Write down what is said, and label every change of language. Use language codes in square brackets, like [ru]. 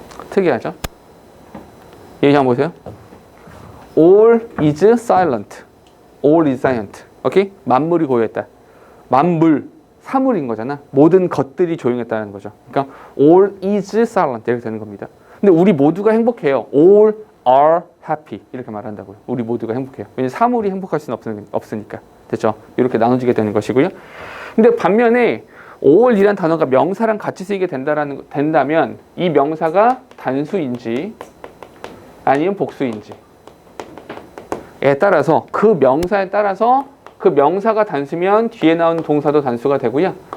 [ko] 특이하죠? 얘기 한번 보세요. [en] all is silent. all is silent. [ko] 오케이? 만물이 고요했다. 만물, 사물인 거잖아. 모든 것들이 조용했다는 거죠. 그러니까 [en] all is silent [ko] 이렇게 되는 겁니다. 근데 우리 모두가 행복해요. [en] all are happy [ko] 이렇게 말한다고요. 우리 모두가 행복해요. 왜냐면 사물이 행복할 수는 없으니까. 됐죠? 이렇게 나눠지게 되는 것이고요. 근데 반면에 all이란 단어가 명사랑 같이 쓰이게 된다면 이 명사가 단수인지 아니면 복수인지 따라서 그 명사에 따라서 그 명사가 단수면 뒤에 나오는 동사도 단수가 되고요.